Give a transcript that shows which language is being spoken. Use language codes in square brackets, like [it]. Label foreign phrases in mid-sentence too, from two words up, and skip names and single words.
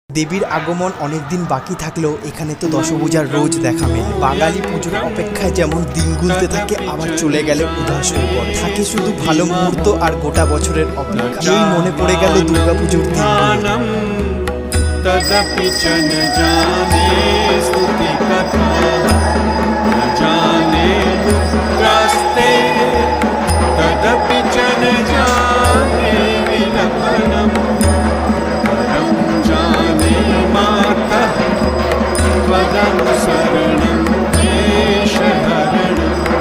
[bn] দেবীর আগমন অনেকদিন বাকি থাকলেও এখানে তো দশভূজার রোজ দেখা মেলে। বাঙালি পুজোর অপেক্ষায় যেমন দিন গুনতে থাকে, আবার চলে গেলে উদাস হয়ে পড়ে থাকে শুধু ভালো মুহূর্ত আর গোটা বছরের অপেক্ষা। এই মনে পড়ে গেল দুর্গাপুজোর দিন। [sa] तदपि च न जाने स्तुति कथा न जाने मुद्रास्ते तदपि च न जाने विलपनम् परं जाने मातः त्वदनुसरणं क्लेशहरणं